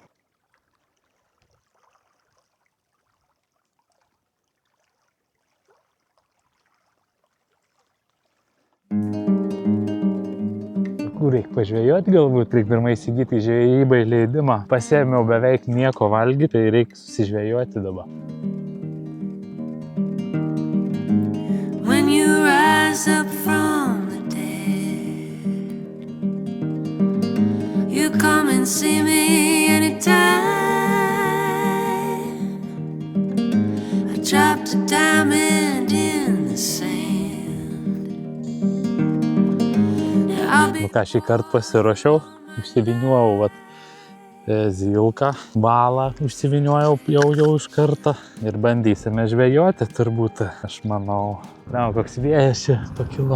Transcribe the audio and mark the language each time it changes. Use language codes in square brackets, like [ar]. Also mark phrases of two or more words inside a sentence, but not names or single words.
[lt] Kur reikia pažvejoti galbūt, reikia pirmai įsigyti žvejybai leidimą. Pasiėmiau beveik nieko valgyti, tai reikia susižvejoti dabar. [en] When you rise up from the dead, you come and see me anytime. I dropped a diamond in the sand. [lt] Nu ką, šį kartą pasiruošiau, užsivyniuojau zilką, balą užsivyniuojau jau iš karto ir bandysime žvejoti turbūt, aš manau. Koks vėjas čia pakilo.